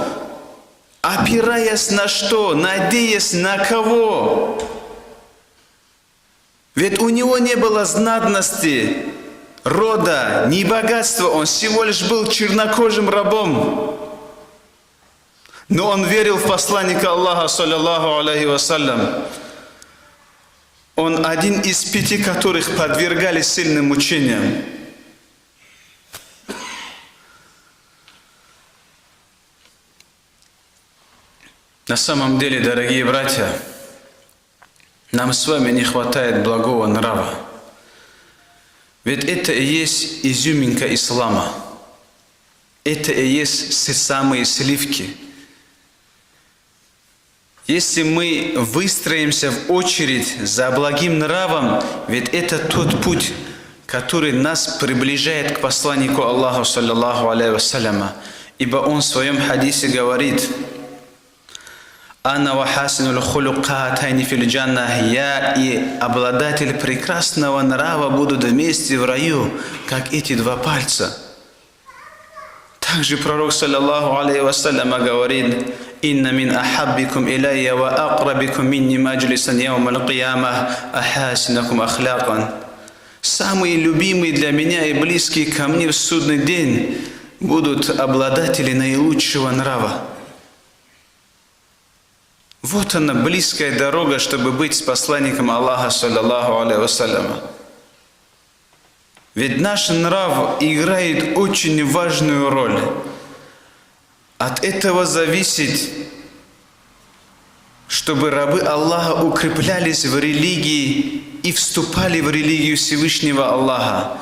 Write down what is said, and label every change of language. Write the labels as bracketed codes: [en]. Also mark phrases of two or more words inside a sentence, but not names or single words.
[ru] Опираясь на что? Надеясь на кого? Ведь у него не было знатности, рода, ни богатства. Он всего лишь был чернокожим рабом. Но он верил в посланника Аллаха, [ar] صلى الله عليه وسلم. [ru] Он один из 5, которых подвергали сильным мучениям. На самом деле, дорогие братья, нам с вами не хватает благого нрава. Ведь это и есть изюминка ислама. Это и есть самые сливки. Если мы выстроимся в очередь за благим нравом, ведь это тот путь, который нас приближает к посланнику Аллаха, [ar] صلى الله عليه وسلم. [ru] Ибо он в своем хадисе говорит: [ar] «أنا وحسن الخلق كهاتين في الجنة». [ru] Я и обладатель прекрасного нрава будут вместе в раю, как эти 2 пальца. Также пророк, [ar] صلى الله عليه وسلم, [ru] говорит: [ar] «إن من أحبكم إلي وأقربكم مني مجلسا يوم القيامة أحاسنكم أخلاقا». [ru] Самые любимые для меня и близкие ко мне в судный день будут обладатели наилучшего нрава. Вот она, близкая дорога, чтобы быть с посланником Аллаха, [ar] صلى الله عليه وسلم. [ru] Ведь наш нрав играет очень важную роль. От этого зависит, чтобы рабы Аллаха укреплялись в религии и вступали в религию Всевышнего Аллаха.